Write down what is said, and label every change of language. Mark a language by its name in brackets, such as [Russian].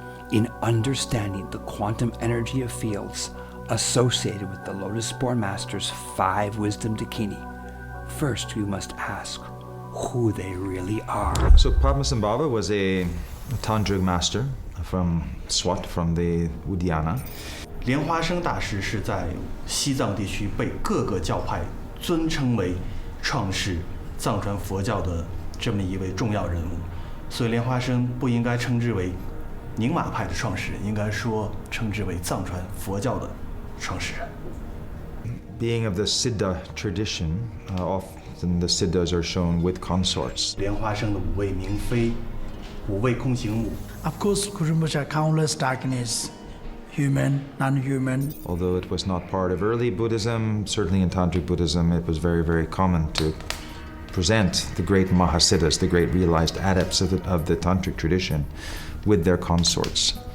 [English] In understanding the quantum energy of fields associated with the Lotus-Born Master's 5 wisdom Dakini, first we must ask who they really are. So Padmasambhava was a Tantric master from Swat, from the Uddiyana. [Chinese] 莲花生大师是在西藏地区被各个教派尊称为创始藏传佛教的这么一位重要人物。所以莲花生不应该称之为宁玛派的创始人，应该说称之为藏传佛教的创始人。 [English] Being of the Siddha tradition, often the Siddhas are shown with consorts. [Chinese] 莲花生的5位明妃、5位空行母。 [English] Of course, Rinpoche had countless Dakinis, human, non-human. Although it was not part of early Buddhism, certainly in Tantric Buddhism, it was very, very common to present the great Mahasiddhas, the great realized adepts of the Tantric tradition, with their consorts.